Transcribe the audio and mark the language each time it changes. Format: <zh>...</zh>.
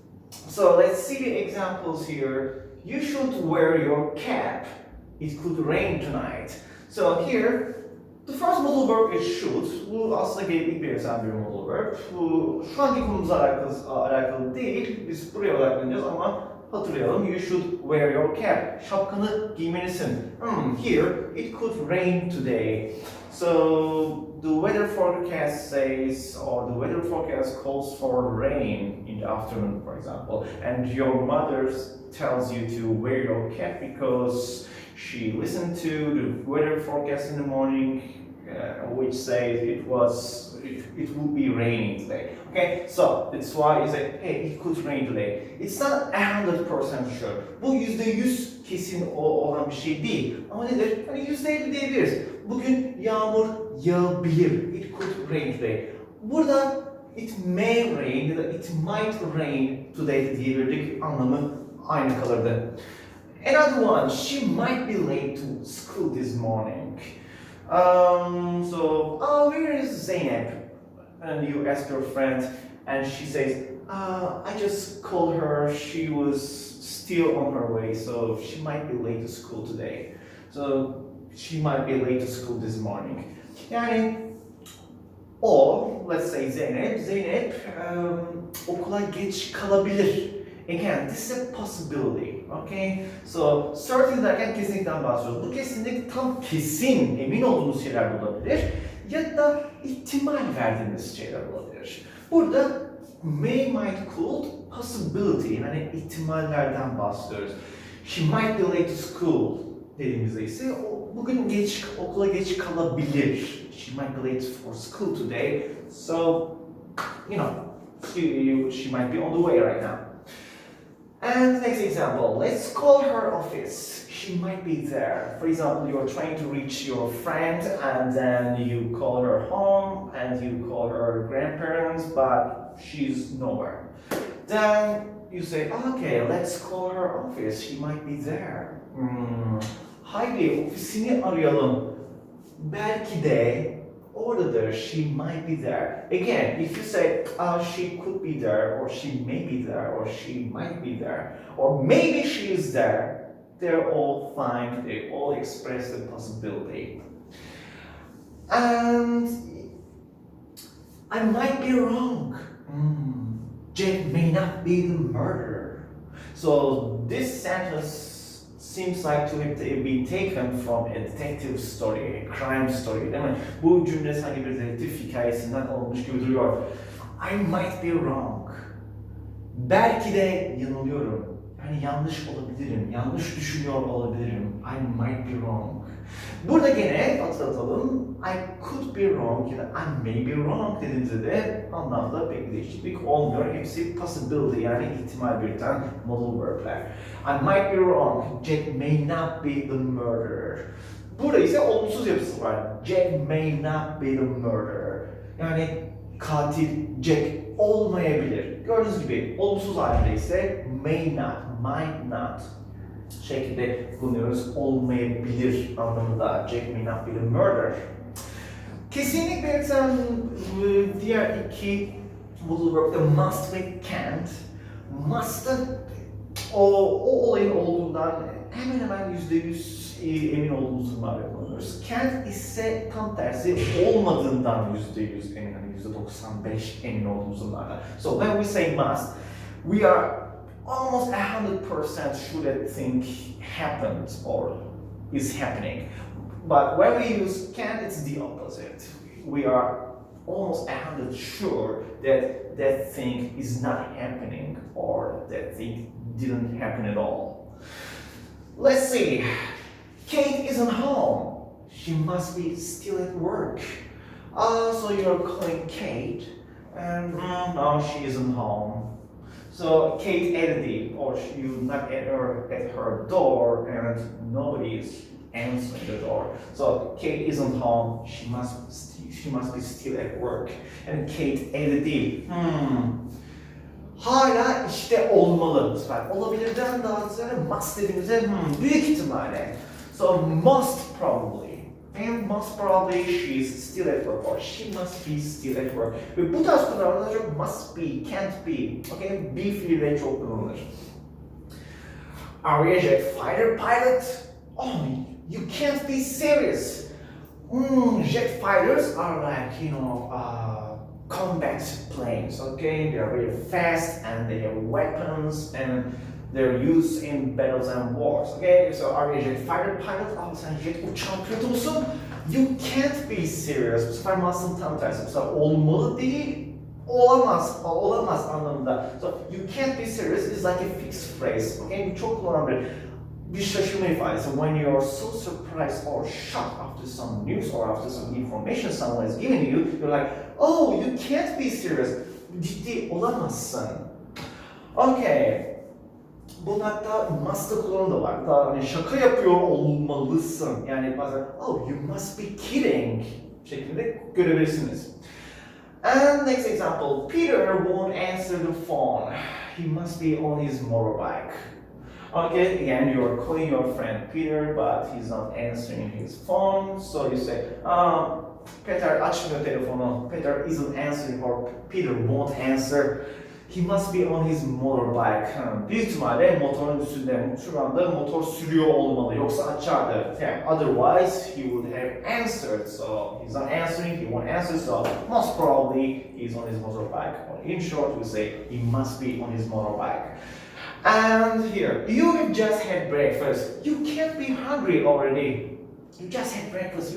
<en>So let's see the examples here. You should wear your cap. It could rain tonight. So here the first modal verb is should.</en> <tr>Bu aslında gereklilik belirten bir modal verb. Bu şu anki konumuzla alakalı değil. Biz buraya odaklanacağız ama hatırlayalım.</tr> <en>You should wear your cap.</en> <tr>Şapkanı giymelisin.</tr> <en>Here, it could rain today. So the weather forecast says, or the weather forecast calls for rain in the afternoon, for example. And your mother tells you to wear your cap because she listened to the weather forecast in the morning, which says it would be raining today. Okay, so that's why you say, hey, it could rain today. It's not 100% sure.</en> <tr>Bu %100 kesin olan bir şey değil. Ama nedir? Hani %50 diyebiliriz. Bugün yağmur yağabilir.</tr> <en>It could rain today.</en> <tr>Burada</tr> <en>it may rain</en> <tr>ya da</tr> <en>it might rain today</en> <tr>diyebilirdik. Anlamı aynı kalırdı.</tr> <en>Another one, she might be late to school this morning. Where is Zeynep? And you ask your friend, and she says, I just called her. She was still on her way, so she might be late to school today. So she might be late to school this morning.</en> <tr>Yani,</tr> <en>or let's say</en> <tr>Zeynep okula geç kalabilir.</tr> <en>Again, this is a possibility, okay? So, certain</en> <tr>derken kesinlikten bahsediyoruz. Bu kesinlik tam kesin, emin olduğumuz şeyler olabilir ya da ihtimal verdiğimiz şeyler olabilir. Burada may, might, could, possibility, yani ihtimallerden bahsediyoruz.</tr> <en>She might be late to school</en> <tr>dediğimizde ise bugün okula geç kalabilir.</tr> <en>She might be late for school today, so, you know, she might be on the way right now. And the next example, let's call her office. She might be there. For example, you're trying to reach your friend and then you call her home and you call her grandparents, but she's nowhere. Then you say, okay, let's call her office. She might be there.</en> <tr>Haydi ofisini arayalım. Belki de oradadır.</tr> <en>She might be there. Again, if you say she could be there, or she may be there, or she might be there, or maybe she is there, they're all fine. They all express the possibility. And I might be wrong. Jack may not be the murderer. So this sentence seems like to have been taken from a detective story, a crime story,</en> <tr>değil mi? Bu cümle sanki bir dedektif hikayesinden alınmış gibi duruyor.</tr> <en>I might be wrong.</en> <tr>Belki de yanılıyorum. Yani yanlış olabilirim, yanlış düşünüyor olabilirim.</tr> <en>I might be wrong.</en> <tr>Burada gene hatırlatalım,</tr> <en>I could be wrong</en> <tr>ya da</tr> <en>I may be wrong</en> <tr>dediğimizde de anlamda pek değişiklik olmuyor. Hepsi possibility yani ihtimal belirten modal verb'ler.</tr> <en>I might be wrong, Jack may not be the murderer.</en> <tr>Burada ise olumsuz yapısı var.</tr> <en>Jack may not be the murderer.</en> <tr>Yani katil Jack olmayabilir. Gördüğünüz gibi olumsuz halinde ise may not, might not şekilde kullanıyoruz. Olmayabilir anlamında.</tr> <en>Jack may not be the murderer.</en> <tr>Kesinlikle belirten diğer iki modal verb'de must ve can't. Must'ın o olayın olduğundan hemen %100 emin olduğumuz durumlarda kullanıyoruz. Can't ise tam tersi olmadığından %100 emin, hani %95 emin olduğumuz durumlarda.</tr> <en>So when we say must, we are almost 100% sure that thing happened or is happening. But when we use can, it's the opposite. We are almost 100 sure that that thing is not happening or that thing didn't happen at all. Let's see. Kate isn't home. She must be still at work. So you're calling Kate, and no, she isn't home. So Kate edited, or you knock at her door, and nobody is answering the door. So Kate isn't home. She must be still at work. And Kate edited.</en> <tr>Hala işte olmalı. Bu sefer olabilirden daha ziyade must dediğimizde büyük ihtimalle.</tr> <en>So most probably. And most probably she's still at work or she must be still at work.</en> <tr>Ve bu tarz kullanımlar çok must be, can't be.</tr> <en>Okay?</en> <tr>Be fiili çok kullanılır.</tr> <en>Are you a jet fighter pilot? Oh, you can't be serious. Jet fighters are like, combat planes, okay? They are very fast and they have weapons and they're used in battles and wars, okay? So are you a jet fighter pilot?</en> <tr>Sen jet uçağın pilotu musun?</tr> <en>You can't be serious.</en> <tr>Bu sefer must'ın tam tersi. Bu sefer olmalı değil, olamaz anlamında.</tr> <en>So you can't be serious is like a fixed phrase, okay?</en> <tr>Bu çok kullanılan bir şaşırma ifadesi.</tr> <en>When you are so surprised or shocked after some news or after some information someone is giving you, you're like, oh, you can't be serious.</en> <tr>Ciddi olamazsın.</tr> <en>Okay.</en> <tr>Bunun hatta must'ı kullanımı da var. Daha hani şaka yapıyor olmalısın. Yani bazen,</tr> <en>oh, you must be kidding</en> <tr>şeklinde görebilirsiniz.</tr> <en>And next example, Peter won't answer the phone. He must be on his motorbike. Okay, again, you're calling your friend Peter, but he's not answering his phone. So you say, Peter</en> <tr>açmıyor telefonu.</tr> <en>Peter isn't answering or Peter won't answer. He must be on his motorbike.</en> <tr>Büyük ihtimalle motorun üstünde. Şu anda motor sürüyor olmalı. Yoksa açardı.</tr> <en>Otherwise, he would have answered. So he's not answering, he won't answer. So most probably, he's on his motorbike. Or in short, we say he must be on his motorbike. And here, you just had breakfast. You can't be hungry already. You just had breakfast.</en>